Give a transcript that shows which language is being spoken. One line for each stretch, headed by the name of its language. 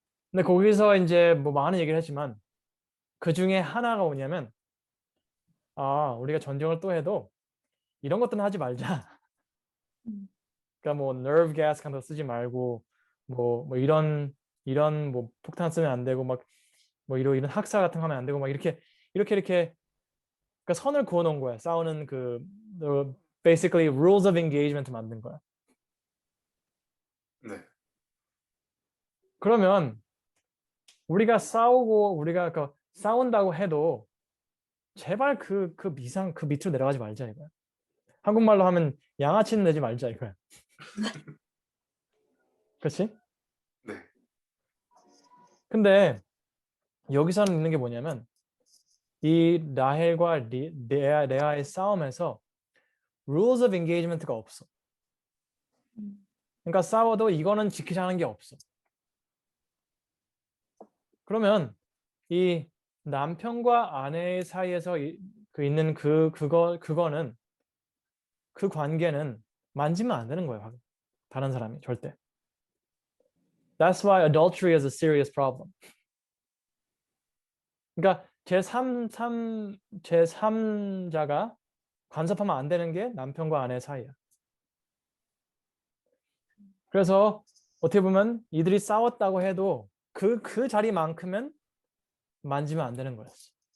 Korean: 근데 거기서 이제 뭐 많은 얘기를 했지만 그 중에 하나가 뭐냐면 우리가 전쟁을 또 해도 이런 것들은 하지 말자. 그러니까 뭐 nerve gas 같은 거 쓰지 말고 뭐 이런 뭐 폭탄 쓰면 안 되고 막 뭐 이런 학살 같은 거 하면 안 되고 막 이렇게 그러니까 선을 그어 놓은 거야. 싸우는
English: basically rules of engagement
Korean: 만든 거야. 네. 그러면 우리가 싸운다고 해도 제발 그 밑으로 내려가지 말자 이거야. 한국말로 하면 양아치는 내지 말자 이거야. 그렇지? 네. 근데 여기서는 있는 게 뭐냐면 이 라헬과 레아의 싸움에서 rules of engagement가 없어. 그러니까 싸워도 이거는 지키자는 게 없어. 그러면 이 남편과 아내 사이에서 있는 그거는 그 관계는 만지면 안 되는 거예요. 다른 사람이 절대.
English: That's why adultery is a serious problem.
Korean: 그러니까 제3자가 간섭하면 안 되는 게 남편과 아내 사이야. 그래서 어떻게 보면 이들이 싸웠다고 해도 그 자리만큼은 만지면 안 되는 거였어.